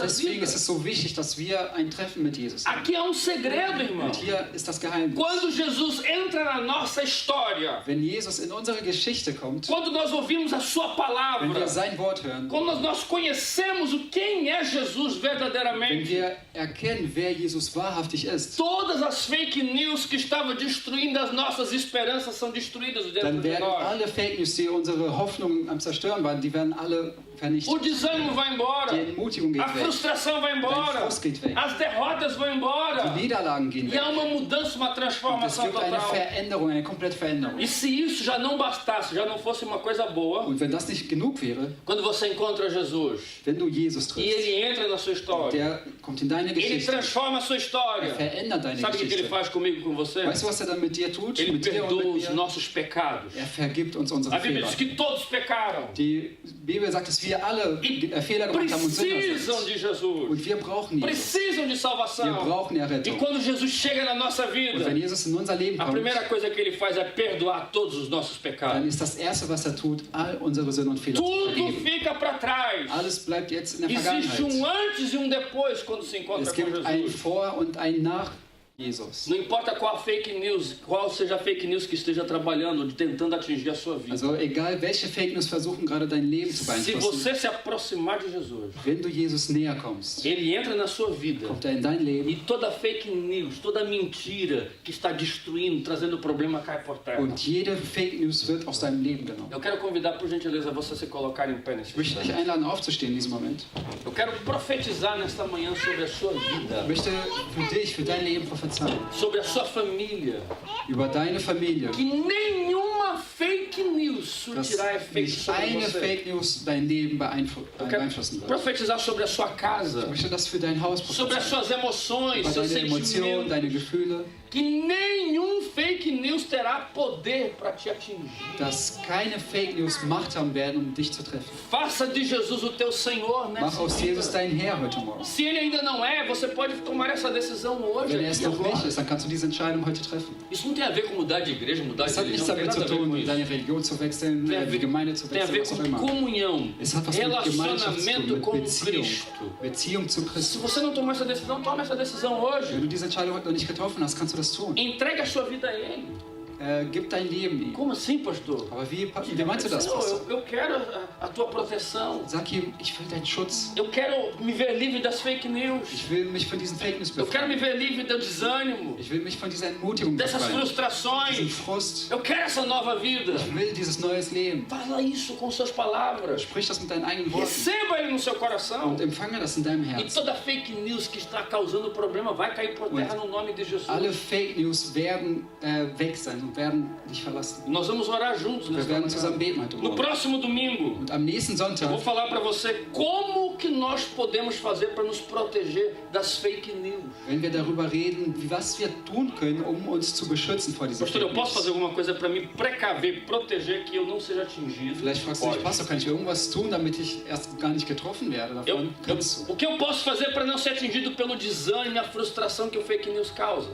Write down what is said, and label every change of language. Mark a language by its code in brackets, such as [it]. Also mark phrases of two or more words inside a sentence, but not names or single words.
[de] Deswegen [pt] vida. [de] ist es so wichtig, dass wir ein Treffen mit Jesus haben. [pt] Aqui há um segredo, irmão. [de] Und hier ist das Geheimnis. [pt] Quando Jesus entra na nossa história, [de] Wenn Jesus in unsere Geschichte kommt, [pt] quando nós ouvimos a sua [de] wenn [pt] palavra, [de] wir sein Wort hören, [pt] quando nós conhecemos quem é Jesus [de] wenn [pt] verdadeiramente, [de] wir erkennen, wer Jesus wahrhaftig ist, [pt] todas as [en] fake news [pt] que estavam destruindo as nossas esperanças são destruídas dentro [de] dann [pt] de [de] werden [pt] nós. [de] alle [en] Fake News, [de] die unsere Hoffnung am Zerstören waren, die werden alle vernichtet. [pt] O desânimo vai embora, [de] Die Entmutigung geht [pt] a [de] weg, [pt] frustração vai [de] dein [pt] embora, [de] Frust geht weg, [pt] as derrotas vão embora. [de] die Niederlagen gehen [pt] E [de] weg. [pt] há uma mudança, uma [de] Und es [pt] transformação [de] gibt eine [pt] total. [de] Veränderung, eine komplette Veränderung. [pt] E se isso já não bastasse, já não fosse uma coisa boa, [de] Und wenn das nicht genug wäre, [pt] quando você encontra Jesus [de] wenn du Jesus [pt] e [de] triffst, [pt] ele entra na sua história, [de] der kommt in deine [pt] ele [de] Geschichte, [pt] transforma a sua [de] er [pt] história. [de] verändert deine [pt] Sabe o que ele [de] Geschichte. [pt] faz comigo e com você? [de] Weißt du, was er dann mit dir tut? [pt] Ele [de] Mit dir und [pt] perdoa [de] mit [pt] os [de] mir? [pt] nossos pecados. [de] Er vergibt uns unsere [pt] A Bíblia [de] Fehler. [pt] diz que todos pecaram [de] Die Bibel sagt, dass wir alle Fehler gemacht haben und Sünder [pt] precisam [de] sind. [pt] de Jesus, [de] Und wir brauchen Jesus. [pt] precisam de [de] Wir [pt] salvação. [de] brauchen [pt] E [de] Errettung. [pt] quando Jesus chega na nossa [de] Und wenn [pt] vida, [de] Jesus in unser Leben [pt] a [de] kommt, [pt] primeira coisa que ele faz é perdoar todos os nossos [de] dann [pt] pecados. [de] ist das Erste, was er tut, all unsere Sünden und Fehler zu [pt] Tudo [de] vergeben. [pt] fica para trás. [de] Alles bleibt jetzt in der [pt] Existe [de] Vergangenheit. [pt] antes e depois quando se encontra [de] Es [pt] com [de] gibt ein [pt] Jesus. [de] Vor und ein Nach Jesus. [pt] Não importa qual [en] fake news, [pt] qual seja a [en] fake news [pt] que esteja trabalhando, tentando atingir a sua vida. [de] Also egal, welche [en] Fake News [de] versuchen gerade dein Leben zu [pt] Se [de] beeinflussen, [pt] você se aproximar de Jesus, [de] wenn du Jesus näher kommst, [pt] ele entra na sua vida. [de] kommt er in dein Leben [pt] E toda [en] fake news, [pt] toda mentira que está destruindo, trazendo problema cai por terra. [de] und jede [en] Fake News [de] wird aus deinem Leben genommen. [pt] Eu quero convidar, por gentileza, você a se colocar em pé nesse [de] Ich möchte dich [pt] instante. [de] einladen, aufzustehen in diesem Moment. [pt] Eu quero profetizar nesta manhã sobre a sua vida, [de] Ich möchte für dich, für dein Leben prophezeien. [pt] sobre a sua família. [de] Über deine Familie. [pt] Que nenhuma [en] fake news [de] Dass [pt] surtirá efeito [de] nicht [pt] sobre [de] eine [pt] você. [en] Fake News [de] dein Leben [pt] Eu quero [de] beeinflussen wird. [pt] profetizar sobre a sua casa, [de] Ich möchte das für dein Haus [pt] sobre as [de] prophezeien. [pt] suas emoções, [de] Über [pt] seus [de] deine Emotionen, [pt] sentimentos. [de] deine Gefühle. [pt] Que nenhum [en] fake news [pt] terá poder para te atingir. [de] Dass keine [en] Fake News [de] Macht haben werden, um dich zu treffen. [pt] Faça de Jesus o teu Senhor [de] Mach [pt] nessa [de] aus Jesus [pt] vida. [de] dein Herr heute Morgen. [pt] Se ele ainda não é, você pode tomar essa decisão hoje. [de] Wenn er es [pt] Aqui, [de] noch nicht [pt] agora. [de] ist, dann kannst du diese Entscheidung heute treffen. [pt] Isso não tem a ver com mudar de igreja, mudar de [de] Es hat nichts [pt] religião, não tem [de] damit zu [pt] nada a ver com [de] tun, [pt] isso. [de] deine Religion zu wechseln, [pt] Tem a [de] die [pt] ver, [de] Gemeinde zu [pt] tem a [de] wechseln, [pt] ver [de] was auch [pt] com [de] immer. [pt] comunhão, [de] Es hat was mit Gemeinschaft zu tun, [pt] relacionamento [de] mit [pt] com [de] Beziehung. [pt] Cristo. [de] Beziehung zu [pt] Se [de] Christus. [pt] você não tomou essa decisão, tome essa decisão hoje. [de] Wenn du diese Entscheidung heute noch nicht getroffen hast, kannst du das tun. [pt] Entregue a sua vida a Ele. [de] Gib dein Leben ihm. [pt] Como assim, pastor? [de] Aber wie meinst du das, [pt] Senhor, [de] Pastor? [pt] eu quero a tua proteção. [de] Sag ihm, ich will deinen Schutz. [pt] Eu quero me ver livre das [en] fake news. [de] Ich will mich von diesen [en] Fake News [pt] Eu quero me [de] befreien. [pt] ver livre do desânimo, [de] Ich will mich von dieser Entmutigung [pt] dessas [de] befreien. Diesen [pt] frustrações. [de] Frust. [pt] Eu quero essa nova vida. [de] Ich will dieses neues Leben. [pt] Fala isso com suas palavras. [de] Sprich das mit deinen eigenen Worten [pt] Receba ele no seu coração. [de] und empfange das in deinem [pt] E [de] Herzen. [pt] toda [en] fake news [pt] que está causando problema vai cair por terra no nome de Jesus. [de] Alle [en] Fake News [de] werden weg sein und werden dich verlassen. [pt] Nós vamos orar juntos [de] Wir [pt] nesta [de] werden [pt] manhã. [de] zusammen beten heute [pt] No [de] Morgen. [pt] próximo domingo, [de] Und am nächsten [pt] eu vou [de] Sonntag [pt] falar para você como que nós podemos fazer para nos proteger das [en] fake news. [de] werden wir darüber reden, was wir tun können, um uns zu beschützen vor diesen [pt] Pastor, eu [de] Fake [pt] posso fazer [de] News. [pt] alguma coisa para me precaver, proteger que eu não seja atingido? [de] Vielleicht fragst du dich, [pt] Pode. [de] Pastor, kann ich irgendwas tun, damit ich erst gar nicht getroffen werde davon? Kannst du. [pt] O que eu posso fazer para não ser atingido pelo desânimo e a frustração que o [en] fake news [pt] causa?